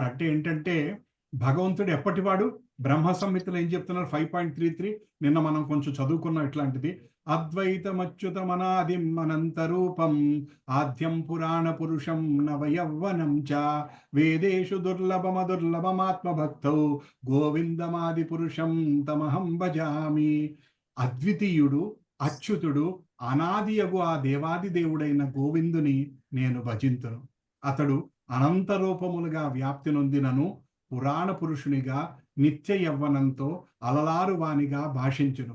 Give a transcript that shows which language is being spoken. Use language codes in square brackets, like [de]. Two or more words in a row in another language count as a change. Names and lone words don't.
[te] అంటే ఏంటంటే భగవంతుడు ఎప్పటివాడు? బ్రహ్మ సంహితలో ఏం చెప్తున్నారు? [sa] 5.33 [te] నిన్న మనం కొంచెం చదువుకున్నాం ఇట్లాంటిది. [sa] అద్వైతమచ్యుతమనాదిం అనంతరూపం ఆద్యం పురాణ పురుషం నవయవ్వనం చ వేదేషు దుర్లభమదుర్లభమాత్మభక్తౌ గోవిందమాది పురుషం తమహం భజామి. [te] అద్వితీయుడు, అచ్యుతుడు, అనాదియగు ఆ దేవాది దేవుడైన గోవిందుని నేను భజింతును. అతడు అనంత రూపములుగా వ్యాప్తి నొందినను పురాణ పురుషునిగా నిత్య యవ్వనంతో అలలారు వానిగా భాషించును.